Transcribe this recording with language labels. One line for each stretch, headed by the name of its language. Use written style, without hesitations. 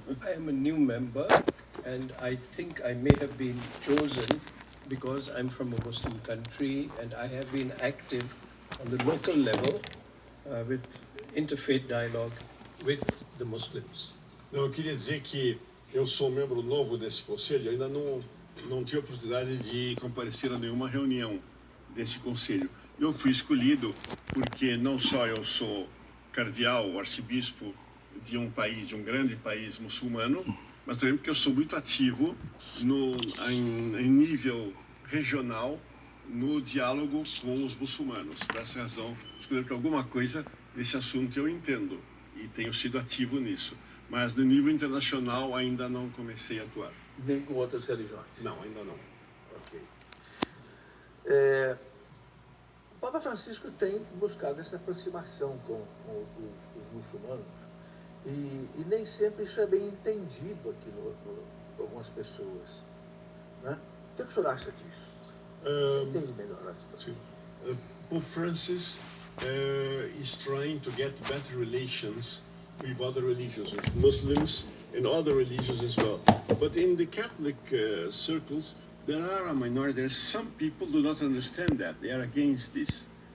English: I am a new member, and I think I may have been chosen because I'm from a Muslim country and I have been active on the local level with interfaith dialogue with the Muslims.
Portuguese: Eu queria dizer que eu sou membro novo desse conselho, ainda não tive a oportunidade de comparecer a nenhuma reunião desse conselho. Eu fui escolhido porque não só eu sou cardeal, arcebispo de um país, de um grande país muçulmano, mas também porque eu sou muito ativo em nível regional no diálogo com os muçulmanos. Por essa razão, escolhi que alguma coisa desse assunto eu entendo e tenho sido ativo nisso. Mas no nível internacional ainda não comecei a atuar. Nem com outras religiões. Não, ainda não. Ok. O Papa Francisco tem buscado essa aproximação com os muçulmanos E nem sempre isso é bem entendido aqui por algumas pessoas. Né? O que o senhor acha disso? Você entende melhor a situação?
English: Pope Francis is trying to get better relations with other religions, with Muslims and other religions as well. But in the Catholic circles, there are a minority. There are some people who do not understand that. They are against this.